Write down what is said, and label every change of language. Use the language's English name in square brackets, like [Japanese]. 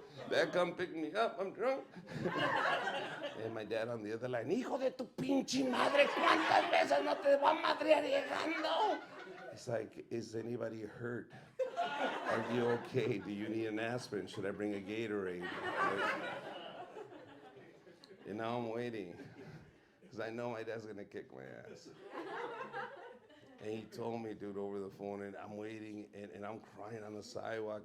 [English] Dad, come pick me up, I'm drunk. And my dad on the other line, [Spanish] hijo de tu pinche madre, ¿cuántas veces no te va a madrear llegando? [English] It's like, is anybody hurt? Are you okay? Do you need an aspirin? Should I bring a Gatorade? And now I'm waiting, because I know my dad's gonna kick my ass. And he told me, dude, over the phone, and I'm waiting, and I'm crying on the sidewalk.